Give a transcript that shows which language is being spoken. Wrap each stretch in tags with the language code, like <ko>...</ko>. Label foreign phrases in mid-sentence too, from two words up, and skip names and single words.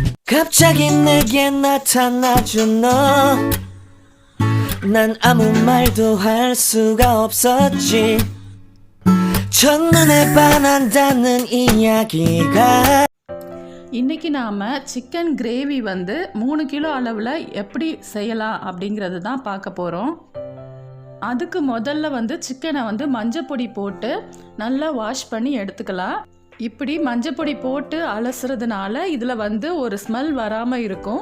<ko>갑자기 내게 나타나준 너 난 아무 말도 할 수가 없었지 첫눈에 반한다는 이야기가</ko> <ta>இன்றைக்கி நாம்</ta> <en>chicken gravy</en> <ta>வந்து 3 கிலோ அளவில் எப்படி செய்யலாம் அப்படிங்கிறது தான் பார்க்க போகிறோம். அதுக்கு முதல்ல வந்து சிக்கனை வந்து மஞ்சப்பொடி போட்டு நல்லா வாஷ் பண்ணி எடுத்துக்கலாம். இப்படி மஞ்சப்பொடி போட்டு அலசுறதுனால இதில் வந்து ஒரு ஸ்மெல் வராமல் இருக்கும்.</ta>